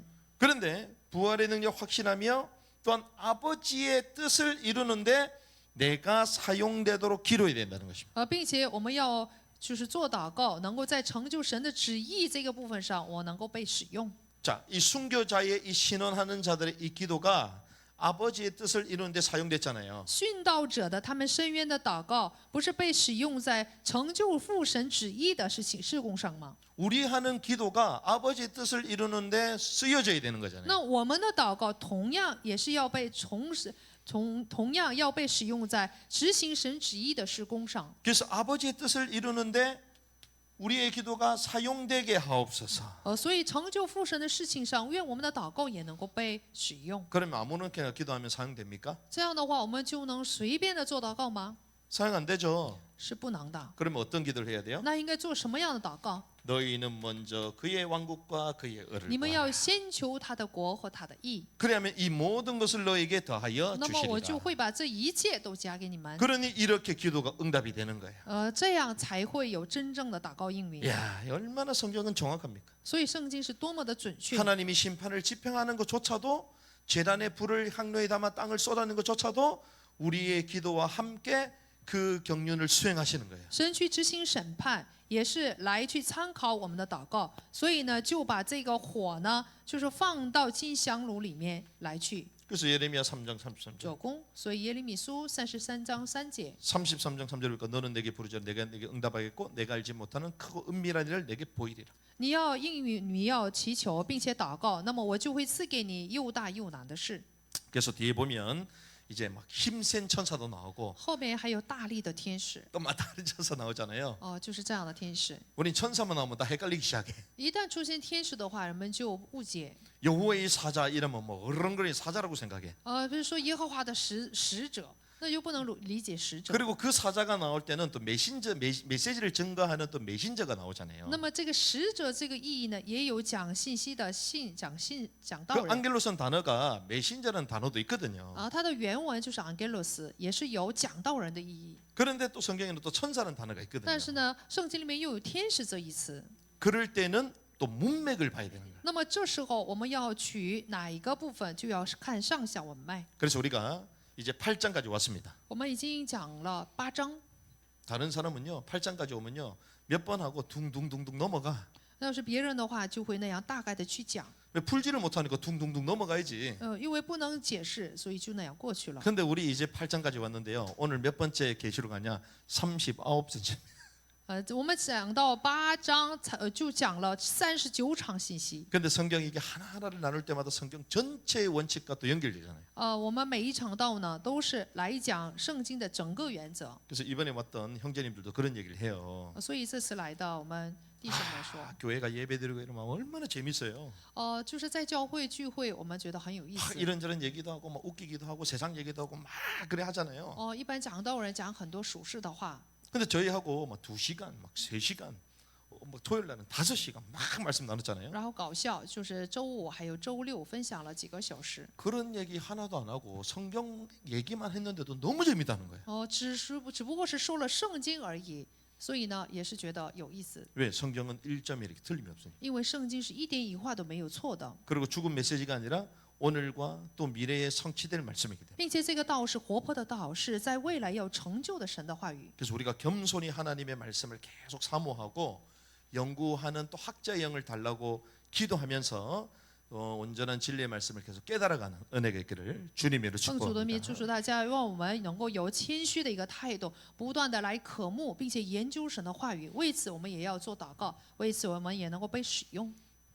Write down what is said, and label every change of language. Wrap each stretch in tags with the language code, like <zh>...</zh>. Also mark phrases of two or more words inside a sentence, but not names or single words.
<ko>그런데 부활의 능력 확신하며 또한 아버지의 뜻을 이루는데 내가 사용되도록 기도해야 된다는 것입니다.</ko> <zh>并且我们要就是做祷告，能够在成就神的旨意这个部分上，我能够被使用。</zh> <ko>자, 이 순교자의 이 신원하는 자들의 이 기도가 아버지의 뜻을 이루는 데 사용됐잖아요.</ko> <zh>殉道者的他们申冤的祷告，不是被使用在成就父神旨意的事工上吗？</zh> <ko>우리 하는 기도가 아버지의 뜻을 이루는 데 쓰여져야 되는 거잖아요.</ko> <zh>那我们的祷告同样也是要被同样要被使用在执行神旨意的事工上。</zh> <ko>그래서 아버지의 뜻을 이루는데 우리의 기도가 사용되게 하옵소서.</ko> <zh>所以成就父神的事情上，愿我们的祷告也能够被使用。</zh> <ko>그러면 아무렇게나 기도하면 사용됩니까?</ko> <zh>这样的话，我们就能随便的做祷告吗？</zh> <ko>사용 안 되죠.</ko> <zh>是不能的。</zh> <ko>그러면 어떤 기도를 해야 돼요?</ko> <zh>那应该做什么样的祷告？</zh> <ko>너희는 먼저 그의 왕국과 그의 의를</ko> <zh>你们</zh> <ko>구하라.</ko> <zh>要先求他的国和他的义，</zh> <ko>그러면 이 모든 것을 너에게 더하여</ko> <zh>那么我就</zh> <ko>주시리라.</ko> <zh>会把这一切都加给你们。</zh> <ko>그러니 이렇게 기도가 응답이 되는 거예요.</ko> <zh>这样才会有真正的祷告应允。</zh> <ko>야, 얼마나 성경은 정확합니까?</ko> <zh>所以圣经是多么的准确。</zh> <ko>하나님이 심판을 집행하는 것조차도 제단의 불을 향로에 담아 땅을 쏟아내는 것조차도 우리의 기도와 함께 그 경륜을 수행하시는 거예요.</ko> <zh>神去执行审判，也是来去参考我们的祷告，所以呢，就把这个火呢，就是放到金香炉里面来去</zh> <ko>그래서 예레미야 3장 33절.</ko> <zh>做工。所以耶利米书33章3节，</zh> <ko>33장 3절 보니까 너는 내게 부르자 내가 내게 응답하겠고 내가 알지 못하는 크고 은밀한 일을 내게 보이리라.</ko> <zh>你要应允，你要祈求，并且祷告，那么我就会赐给你又大又难的事。</zh> <ko>그래서 뒤에 보면 이제 막 힘센 천사도 나오고</ko> <zh>后面还有大力的天使，</zh> <ko>또 막 다른 천사 나오잖아요.</ko> <zh>就是这样的天使。</zh> <ko>우린 천사만 나오면 다 헷갈리기 시작해.</ko> <zh>一旦出现天使的话，人们就误解。</zh> <ko>여호와의 사자 이러면 뭐 어른거리는 사자라고 생각해.</ko> <zh>比如说耶和华的使者，那就不能理解使者。</zh> <ko>그리고 그 사자가 나올 때는 또 메시지를 증거하는 또 메신저가 나오잖아요.</ko> <zh>那么这个使者这个意义呢，也有讲信息的讲道</zh> <ko>그</ko> <zh>人</zh> <ko>안겔로선 단어가 메신저라는 단어도 있거든요.</ko> <zh>它的原文就是 angelos，也是有讲道人的意义。</zh> <ko>그런데 또 성경에는 또 천사라는 단어가</ko> <zh>但</zh> <ko>있거든요.</ko> <zh>是呢，圣经里面又有天使这一词。</zh> <ko>그럴 때는 또 문맥을 봐야 되는 거예요.</ko> <zh>那么这时候我们要取哪一个部分，就要看上下文脉。</zh> <ko>그래서 우리가 이제 8장까지 왔습니다.</ko> <zh>我们已经讲了8章，</zh> <ko>다른 사람은요 8장까지 오면요 몇 번 하고 둥둥둥둥 넘어가.</ko> <zh>要是别人的话，就会那样大概的去讲。</zh> <ko>왜 풀지를 못하니까 둥둥둥 넘어가야지.</ko> <zh>因为不能解释，所以就那样过去了。</zh> <ko>근데 우리 이제 8장까지 왔는데요. 오늘 몇 번째 계시로 가냐? 39번째.</ko> <zh>我们讲到8章，就讲了39场信息。</zh> <ko>근데 성경이 이게 하나하나를 나눌 때마다 성경 전체의 원칙과 또 연결되잖아요.</ko> <zh>我们每一场道呢，都是来讲圣经的整个原则。</zh> <ko>그래서 이번에 왔던 형제님들도 그런 얘기를 해요.</ko> <zh>所以这次来的我们弟兄们说，</zh> <ko>교회가 예배드리고 이러면 얼마나 재밌어요.</ko> <zh>就是在教会聚会，我们觉得很有意思。</zh> <ko>이런저런 얘기도 하고 막 웃기기도 하고 세상 얘기도 하고 막 그래 하잖아요.</ko> <zh>一般讲道人讲很多属世的话，</zh> <ko>근데 저희하고 막 2시간, 막 3시간, 뭐 토요일 날은 5시간 막 말씀 나눴잖아요.</ko> <zh>然后搞笑，就是周五还有周六分享了几个小时。</zh> <ko>그런 얘기 하나도 안 하고 성경 얘기만 했는데도 너무 재밌다는 거예요.</ko> <zh>只不过是说了圣经而已，所以呢，也是觉得有意思。</zh> <ko>왜? 성경은 1점이 이렇게 틀림이 없으니까.</ko> <zh>因为圣经是一点一画都没有错的，</zh> <ko>그리고 죽은 메시지가 아니라 오늘과 또 미래에 성취될 말씀이기 때문에.</ko> <zh>并且这个道是活泼的道，是在未来要成就的神的话语。</zh> <ko>그래서 우리가 겸손히 하나님의 말씀을 계속 사모하고 연구하는 또 학자의 영을 달라고 기도하면서 온전한 진리의 말씀을 계속 깨달아가는 은혜가 있기를 주님으로</ko> <zh>奉主的名祝</zh> <ko>축복합니다.</ko> <zh>福大家，愿我们能够有谦虚的一个态度，不断的来渴慕，并且研究神的话语。为此，我们也要做祷告，为此我们也能够被使用。</zh>